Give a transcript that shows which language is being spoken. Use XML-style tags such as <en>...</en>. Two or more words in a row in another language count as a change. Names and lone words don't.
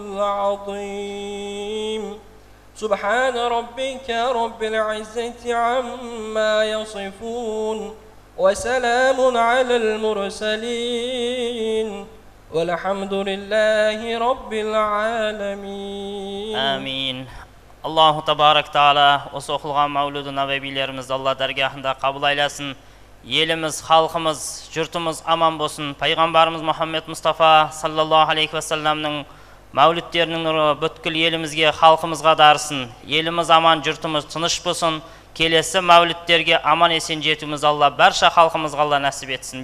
<ar>العظيم سبحان ربك رب العزة عما يصفون وسلام على المرسلين والحمد لله رب العالمين</ar> <kk>آمين.</kk> <ar>الله تبارك تعالى</ar> <kk>осы оқылған мәулуді нәбилерімізді Алла дәргахында қабыл айласын. Еліміз, халқымыз, жұртымыз аман болсын. Пайғамбарымыз Мұхаммед Мұстафа</kk> <ar>صلى الله عليه وسلم</ar> <kk>мәуліттерінің нұры бүткіл елімізге, халқымызға дарысын. Еліміз аман, жұртымыз тыныш болсын. Келесі мәуліттерге аман есен жетуіміз Алла барша халқымызға Алла нәсіп етсін.</kk>